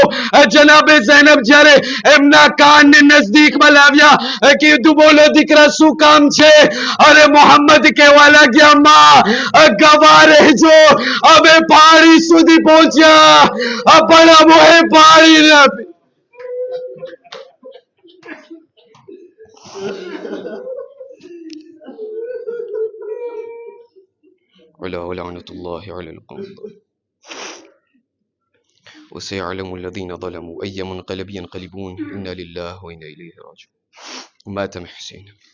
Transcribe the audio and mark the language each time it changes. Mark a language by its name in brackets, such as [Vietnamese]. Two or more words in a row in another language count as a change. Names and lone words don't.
[Gujarati] જનાબે ઝૈનબ જ્યારે એમના કાનને નજદીકમાં લાવ્યા, કીધું બોલો દીકરા શું કામ છે? અરે મોહમ્મદ કહેવા લાગ્યા, માં ગવા રહેજો, અમે પાણી સુધી પહોંચ્યા પણ અમોએ પાણી ન આપી. [Arabic] ألا ولعنة الله على القوم وسيعلم الذين ظلموا أي منقلب ينقلبون إنا لله وإنا إليه راجعون.